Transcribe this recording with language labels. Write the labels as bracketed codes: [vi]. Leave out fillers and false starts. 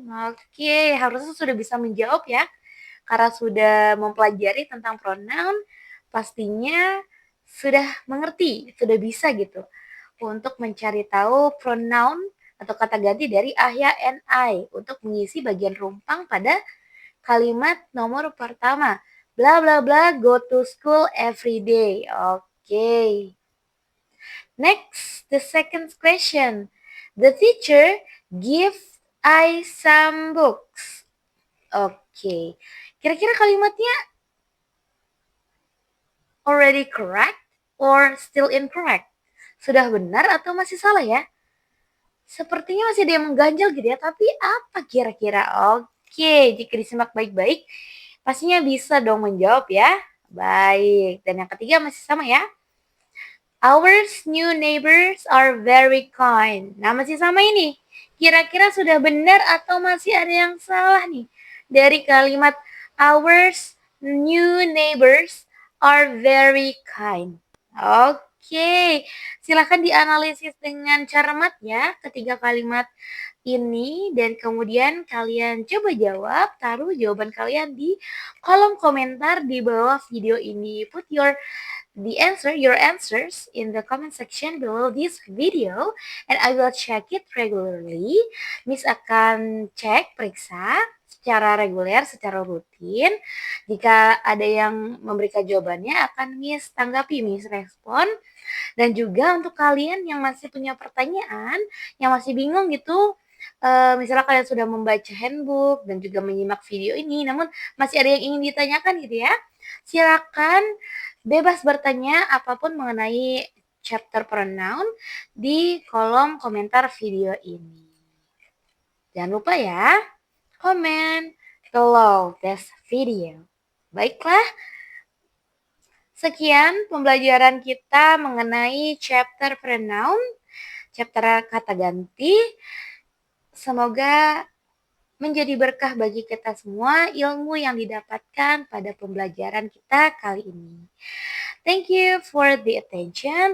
[id] Oke, harusnya sudah bisa menjawab ya. Karena sudah mempelajari tentang pronoun, pastinya sudah mengerti, sudah bisa gitu untuk mencari tahu pronoun atau kata ganti dari Ahya and I untuk mengisi bagian rumpang pada kalimat nomor pertama. [en] Bla bla bla go to school every day. Oke. Next, the second question. The teacher give I some books. [id] Oke. Kira-kira kalimatnya [en] already correct or still incorrect? [id] Sudah benar atau masih salah ya? Sepertinya masih ada yang mengganjal gitu ya, tapi apa kira-kira? Oke, jika disimak baik-baik, pastinya bisa dong menjawab ya. Baik, dan yang ketiga masih sama ya. [en] Our new neighbors are very kind. [id] Nah, masih sama ini. Kira-kira sudah benar atau masih ada yang salah nih? Dari kalimat [en] our new neighbors are very kind. [id] Oke, silakan dianalisis dengan cermat ya ketiga kalimat ini dan kemudian kalian coba jawab, taruh jawaban kalian di kolom komentar di bawah video ini. [en] Put your answers in the comment section below this video and I will check it regularly. [id] Miss akan cek, periksa secara reguler, secara rutin. Jika ada yang memberikan jawabannya akan Miss tanggapi, Miss respon. Dan juga untuk kalian yang masih punya pertanyaan, yang masih bingung gitu, misalnya kalian sudah membaca handbook dan juga menyimak video ini, namun masih ada yang ingin ditanyakan gitu ya, silakan bebas bertanya apapun mengenai chapter pronoun di kolom komentar video ini. Jangan lupa ya, [en] comment below this video. [id] Baiklah, sekian pembelajaran kita mengenai chapter pronoun, chapter kata ganti. Semoga menjadi berkah bagi kita semua ilmu yang didapatkan pada pembelajaran kita kali ini. [en] Thank you for the attention.